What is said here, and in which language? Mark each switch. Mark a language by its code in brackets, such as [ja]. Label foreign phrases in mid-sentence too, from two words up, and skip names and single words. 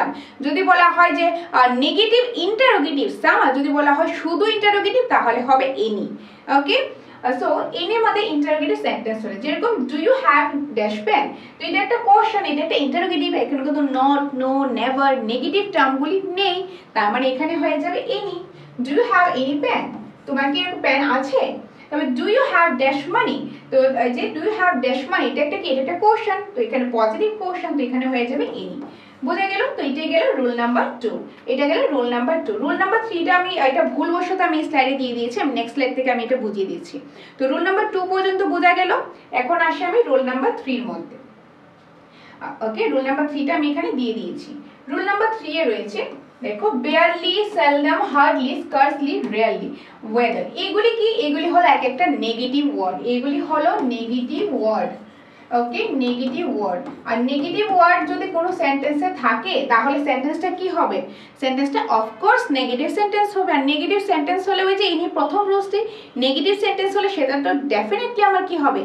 [bn] যদি বলা হয় যে [en] negative interrogative some, [bn] আর যদি বলা হয় শুধু ইন্টারোগেটিভ তাহলে হবে এনি। [en] okay, so [bn] এনির মধ্যে [en] interrogative sentence [bn] হলো যেরকম [en] do you have dash pen, [bn] তো এটা একটা কোশ্চেন, এটা একটা ইন্টারোগেটিভ। এখানে কিন্তু [en] not, no, never negative termগুলি [bn] নেই, তার মানে এখানে হয়ে যাবে এনি। [en] do you have any pen, [bn] তোমার কি এরকম পেন আছে? তবে [en] do you have dash money, [bn] তো এই যে [en] do you have dash money, [bn] এটা একটা কি, এটা একটা কোশ্চেন, তো এখানে [en] positive question, [bn] তো এখানে হয়ে যাবে এনি। বুঝে গেল? তো এটাই গেল [en] rule number 2, [bn] এটা গেল [en] rule number 2. rule number 3টা [bn] আমি এটা ভুলবশত আমি স্লাইডে দিয়ে দিয়েছি, আমি [en] next slide [bn] থেকে আমি এটা বুঝিয়ে দিচ্ছি। তো [en] rule number 2 [bn] পর্যন্ত বোঝা গেল। এখন আসি আমি [en] rule number 3 [bn] এর মধ্যে। [en] okay, rule number 3টা [bn] আমি এখানে দিয়ে দিয়েছি। [en] rule number 3 [bn] এ রয়েছে দেখো [en] barely, seldom, hardly, scarcely, rarely, whether। [bn] এগুলি কি? এগুলি হলো এক একটা [en] negative word, [bn] এগুলি হলো [en] negative word. Okay, negative word. [bn] আর [en] negative word [bn] যদি কোনো সেন্টেন্সে থাকে তাহলে সেন্টেন্সটা কি হবে? সেন্টেন্সটা [en] of course negative sentence [bn] হবে। আর [en] negative sentence [bn] হলে ওই যে এনি প্রথম রুলসটি, [en] negative sentence [bn] হলে সেটা তো ডেফিনেটলি আমার কি হবে?